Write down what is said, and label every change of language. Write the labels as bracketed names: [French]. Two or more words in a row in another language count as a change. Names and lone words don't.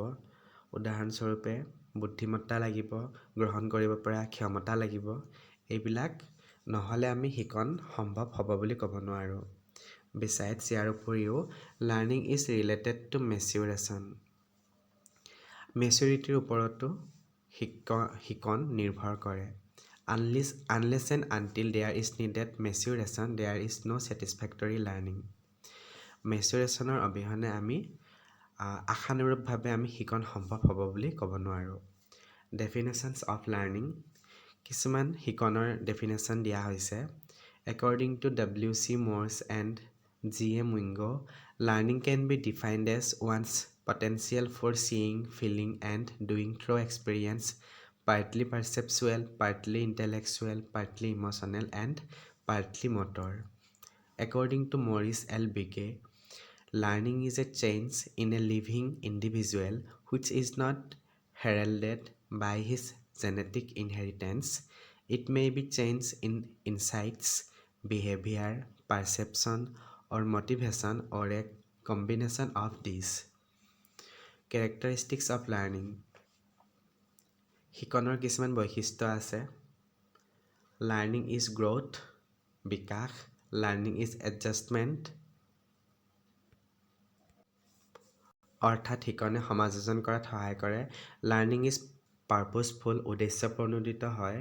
[Assamese] উদাহৰণস্বৰূপে বুদ্ধিমত্তা লাগিব, গ্ৰহণ কৰিব পৰা ক্ষমতা লাগিব. এইবিলাক নহ'লে আমি শিকন সম্ভৱ হ'ব বুলি ক'ব নোৱাৰোঁ. [English] Besides, [Assamese] ইয়াৰ উপৰিও [English] learning is related to maturation. [Assamese] মেচিউৰিটিৰ ওপৰতো শিকন নিৰ্ভৰ কৰে. [English] Unless and until there is needed maturation, there is no satisfactory learning. [Assamese] মেচুৰেশ্যনৰ অবিহনে আমি আশানুৰূপভাৱে আমি শিকন সম্ভৱ হ'ব বুলি ক'ব নোৱাৰোঁ. [English] definitions of learning. [Assamese] কিছুমান শিকনৰ ডেফিনেশ্যন দিয়া হৈছে. [English] According to W.C. Morse and G.M. Wingo, learning can be defined as one's potential for seeing, feeling, and doing through experience, partly perceptual, partly intellectual, partly emotional, and partly motor. According to Maurice L. Bicke, learning is a change in a living individual which is not heralded by his genetic inheritance. It may be change in insights, behavior, perception, or motivation, or a combination of these. Characteristics of learning. [Assamese] শিকনৰ কিছুমান বৈশিষ্ট্য আছে. [English] learning is growth, বিকাশ. learning is adjustment, [Assamese] অৰ্থাৎ শিকনে সমাযোজন কৰাত সহায় কৰে. [English] learning is purposeful, [Assamese] উদ্দেশ্য প্ৰণোদিত হয়.